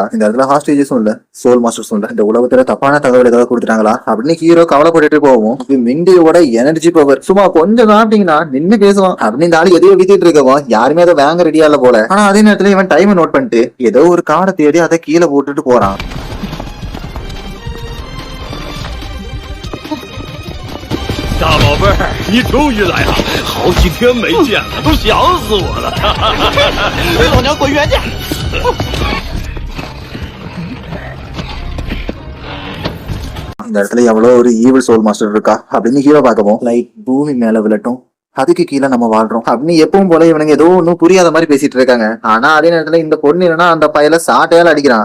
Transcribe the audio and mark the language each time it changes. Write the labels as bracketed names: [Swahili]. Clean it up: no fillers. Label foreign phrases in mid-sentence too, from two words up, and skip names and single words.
[Tamil] இந்த இடத்துல ஹாஸ்டேஜஸும் இல்ல, [English] soul masters [Tamil] இல்ல, இந்த உலகத்துல தப்பான தகவல் ஏதாவது கொடுத்துட்டாங்களா அப்படின்னு ஹீரோ கவலைப்பட்டுட்டு போவோம். மிண்டியோட [English] energy power [Tamil] சும்மா கொஞ்சம் சாப்பிட்டீங்கன்னா நின்னு பேசுவான் அப்படின்னு இந்த ஆளு எதையோ வித்திட்டு இருக்கவும், யாருமே அதை வாங்க ரெடியா இல்ல போல. ஆனா அதே நேரத்துல இவன் [English] time note [Tamil] பண்ணிட்டு ஏதோ ஒரு காடை தேடி அதை கீழே போட்டுட்டு போறான். [Chinese] 大宝贝儿，你终于来了，好几天没见了，都想死我了。老娘滚远点！ [Tamil] இந்த இடத்துல எவ்வளவு ஒரு [English] evil soul master [Tamil] இருக்கா அப்படின்னு ஹீரோ பார்க்கவும், லைட் பூமி மேல விழட்டும், அதுக்கு கீழே நம்ம வாழ்றோம் அப்படின்னு எப்பவும் போல இவனுங்க ஏதோ ஒன்னும் புரியாத மாதிரி பேசிட்டு இருக்காங்க. ஆனா அதே நேரத்துல இந்த பொண்ணு என்னன்னா அந்த பையல சாட்டையால அடிக்கிறான்.